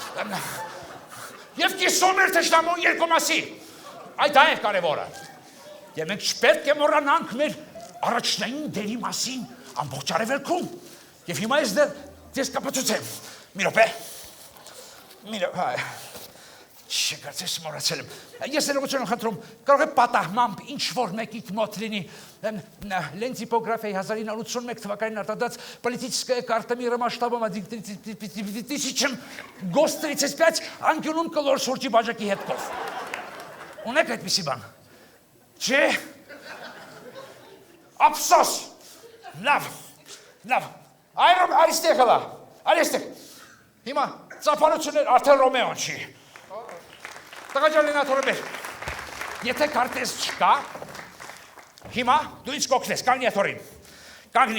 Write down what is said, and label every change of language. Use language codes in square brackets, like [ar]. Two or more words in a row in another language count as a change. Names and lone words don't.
[hy] և կիսում էր թշնամու երկու մասի, այդ դա է կարևորը, և մենք չպետք է մոռանանք մեր առաջնային դերի մասին ամբողջ արևելքում, և հիմա ես դες կապացուցեմ, մի րոպե, Չկարծես մոռացել եմ, ես ներողություն եմ խնդրում, կարող է պատահմամբ ինչ-որ մեկիք մոտ լինի Լենտիպոգրաֆիայի 1981 թվականին արտադրած [ru] политическая карта мира масштабом 1000 ГОСТ 35 [hy] անկյունում կլոր շուրջի բաժակի հետքով։ Ունեք այդպիսի բան։ Չէ։ Ափսոս։ Լավ։ Այստեղ հլա, այստեղ։ Հիմա ծափարություններ արդեն Ռոմեոն չի։ Տղաջալինաթորը բեր, եթե կարտեզ չկա, հիմա դու ինձ կոգնես, կանգնի աթորին, կանգնիր,